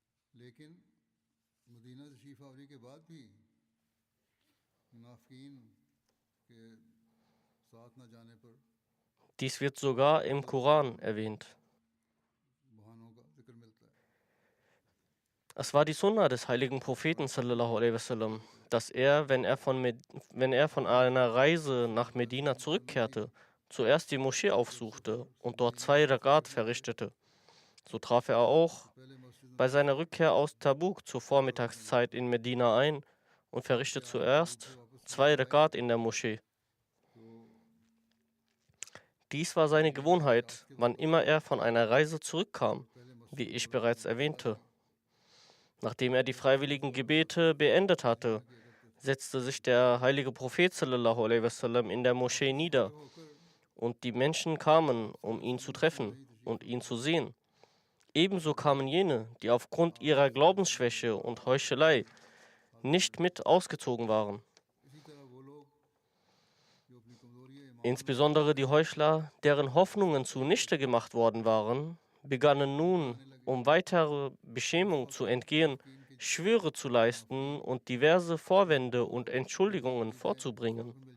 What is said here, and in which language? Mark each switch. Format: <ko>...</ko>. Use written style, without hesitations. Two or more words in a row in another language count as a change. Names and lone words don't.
<de>Dies wird sogar im Koran erwähnt. Es war die Sunna des heiligen Propheten</de> <ar>صلى الله عليه وسلم,</ar> <de>dass er, wenn er von einer Reise nach Medina zurückkehrte, zuerst die Moschee aufsuchte und dort 2 Rakat verrichtete. So traf er auch bei seiner Rückkehr aus Tabuk zur Vormittagszeit in Medina ein und verrichtete zuerst 2 Rakat in der Moschee. Dies war seine Gewohnheit, wann immer er von einer Reise zurückkam, wie ich bereits erwähnte. Nachdem er die freiwilligen Gebete beendet hatte, setzte sich der heilige Prophet</de> <ar>صلى الله عليه وسلم</ar> <de>in der Moschee nieder und die Menschen kamen, um ihn zu treffen und ihn zu sehen. Ebenso kamen jene, die aufgrund ihrer Glaubensschwäche und Heuchelei nicht mit ausgezogen waren. Insbesondere die Heuchler, deren Hoffnungen zunichte gemacht worden waren, begannen nun, um weitere Beschämung zu entgehen, Schwüre zu leisten und diverse Vorwände und Entschuldigungen vorzubringen.</de>